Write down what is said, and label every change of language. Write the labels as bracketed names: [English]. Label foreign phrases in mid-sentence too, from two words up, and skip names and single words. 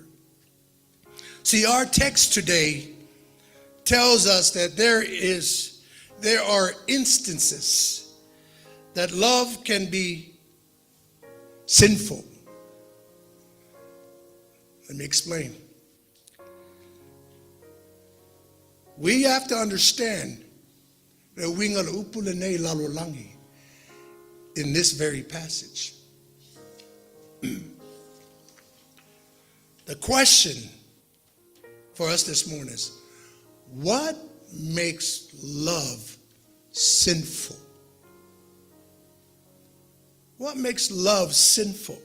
[English] See, our text today tells us that there are instances that love can be sinful. Let me explain. We have to understand that [Samoan] winga le poo le lalolagi [English] in this very passage. The question for us this morning is, what makes love sinful? What makes love sinful?